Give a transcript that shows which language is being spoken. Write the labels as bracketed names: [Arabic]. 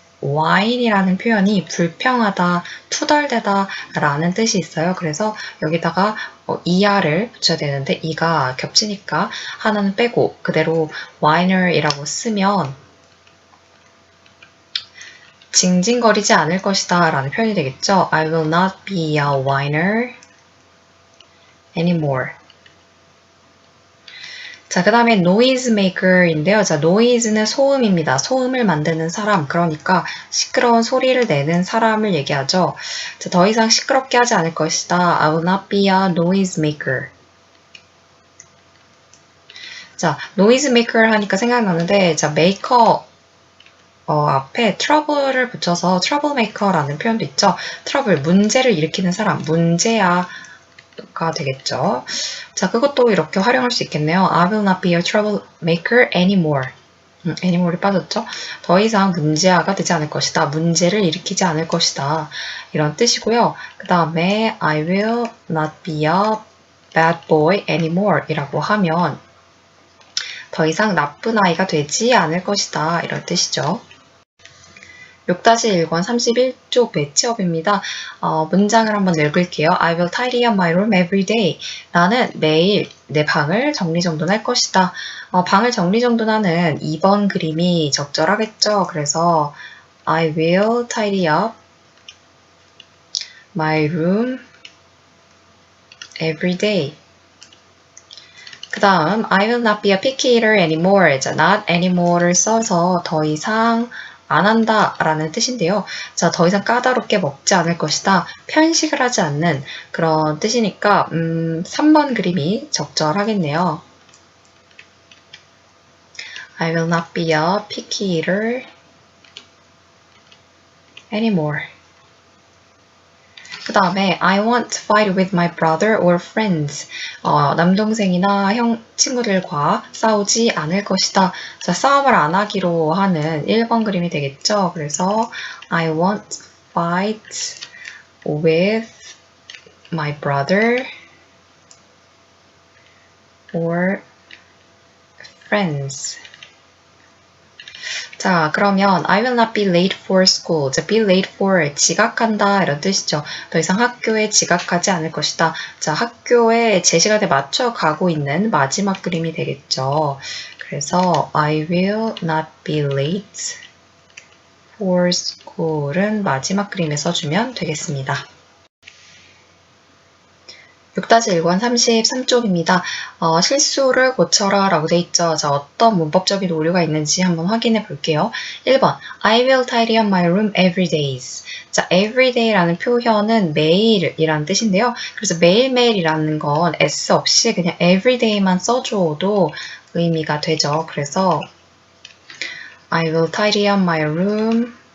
[Korean] whine이라는 표현이 불평하다, 투덜대다 라는 뜻이 있어요. 그래서 여기다가 er를 붙여야 되는데 e가 겹치니까 하나는 빼고 그대로 whiner이라고 쓰면 징징거리지 않을 것이다 라는 표현이 되겠죠. [English] I will not be a whiner anymore. [Korean] 자, 그 다음에 noisemaker인데요. 자, noise는 소음입니다. 소음을 만드는 사람, 그러니까 시끄러운 소리를 내는 사람을 얘기하죠. 자, 더 이상 시끄럽게 하지 않을 것이다. [English] I will not be a noisemaker. [Korean] 자, noisemaker 하니까 생각나는데, 자, maker 앞에 trouble을 붙여서 troublemaker라는 표현도 있죠. trouble, 문제를 일으키는 사람, 문제야. 가 되겠죠. 자, 그것도 이렇게 활용할 수 있겠네요. [English] I will not be a troublemaker anymore. [Korean] anymore이 빠졌죠? 더 이상 문제아가 되지 않을 것이다. 문제를 일으키지 않을 것이다. 이런 뜻이고요. 그 다음에 [English] I will not be a bad boy anymore [Korean] 이라고 하면 더 이상 나쁜 아이가 되지 않을 것이다. 이런 뜻이죠. 6-1권 31쪽 배치업입니다. 문장을 한번 읽을게요. [English] I will tidy up my room every day. [Korean] 나는 매일 내 방을 정리정돈할 것이다. 방을 정리정돈하는 2번 그림이 적절하겠죠. 그래서 [English] I will tidy up my room every day. [Korean] 그 다음 [English] I will not be a picky eater anymore. [Korean] 자, not anymore를 써서 더 이상 안 한다 라는 뜻인데요. 자, 더 이상 까다롭게 먹지 않을 것이다. 편식을 하지 않는 그런 뜻이니까 3번 그림이 적절하겠네요. [English] I will not be a picky eater anymore. [Korean] 그 다음에 [English] I won't fight with my brother or friends. [Korean] 남동생이나 친구들과 싸우지 않을 것이다. 자, 싸움을 안 하기로 하는 1번 그림이 되겠죠. 그래서 [English] I won't fight with my brother or friends. [Korean] 자, 그러면 [English] I will not be late for school. [Korean] 자, be late for 지각한다 이런 뜻이죠. 더 이상 학교에 지각하지 않을 것이다. 자, 학교에 제 시간에 맞춰 가고 있는 마지막 그림이 되겠죠. 그래서 [English] I will not be late for school은 [Korean] 마지막 그림에 써주면 되겠습니다. 6-1권 33쪽입니다. 실수를 고쳐라 라고 돼 있죠. 자, 어떤 문법적인 오류가 있는지 한번 확인해 볼게요. [English] 1번 I will tidy up my room every day. [Korean] 자, every day라는 표현은 매일이라는 뜻인데요. 그래서 매일매일이라는 건 s 없이 그냥 every day만 써줘도 의미가 되죠. 그래서 [English] I will tidy up my room